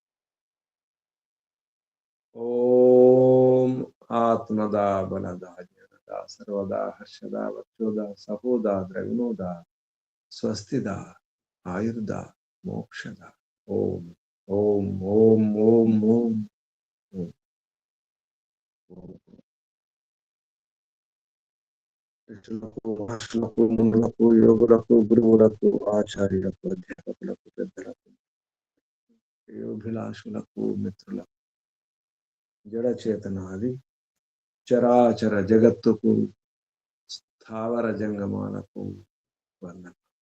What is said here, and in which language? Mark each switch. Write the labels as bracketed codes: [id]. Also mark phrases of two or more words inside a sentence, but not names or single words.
[sa] ओम आत्मदा बलदा ज्ञानदा सर्वदा हर्षदा वक्षोदा सहोदा द्रविणोदा स्वस्तिदा आयुर्दा मोक्षदा। ओम ओम ओम ओम ओम ओम। [te] ఋషులకు మహర్షులకు మునులకు యోగులకు గురువులకు ఆచార్యులకు అధ్యాపకులకు పెద్దలకు యోగిలాషులకు మిత్రులకు జడ చేతనాది చరాచర జగత్తుకు స్థావర జంగమాలకు వందనం.